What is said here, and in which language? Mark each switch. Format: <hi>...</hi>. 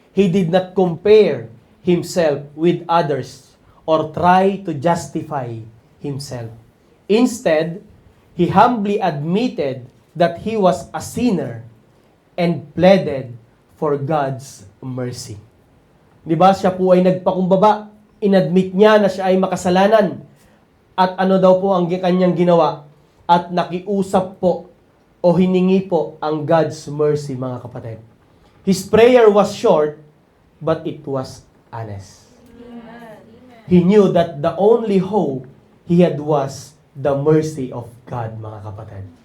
<en>He did not compare himself with others or try to justify himself. Instead, he humbly admitted that he was a sinner and pleaded for God's mercy.</en> <tl>Di ba? Siya po ay nagpakumbaba. Inadmit niya na siya ay makasalanan. At ano daw po ang kanyang ginawa? At nakiusap po o hiningi po ang</tl> <en>God's mercy,</en> <tl>mga kapatid.</tl> <en>His prayer was short, but it was honest. He knew that the only hope he had was the mercy of God,</en> <tl>mga kapatid.</tl>